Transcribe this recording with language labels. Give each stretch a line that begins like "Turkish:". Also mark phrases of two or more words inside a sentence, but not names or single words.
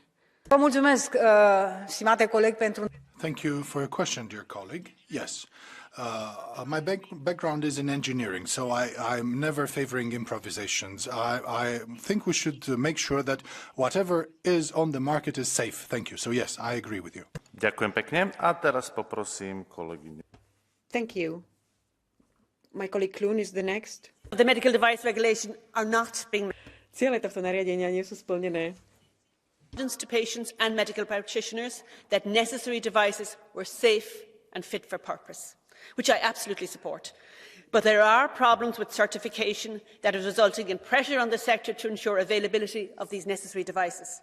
Romanian: Vă mulțumesc, stimate coleg, pentru...
English: Thank you for your question, dear colleague. Yes. My background is in engineering, so I'm never favoring improvisations. I think we should make sure that whatever is on the market is safe. Thank you. So yes, I agree with you.
Slovak: Ďakujem pekne. A teraz poprosím kolegyňu.
English: Thank you. My colleague Kloon is the next. The medical device regulation are not being...
Slovak: Ciele tohto nariadenia nie sú splnené.
English: To patients and medical practitioners that necessary devices were safe and fit for purpose, which I absolutely support. But there are problems with certification that is resulting in pressure on the sector to ensure availability of these necessary devices.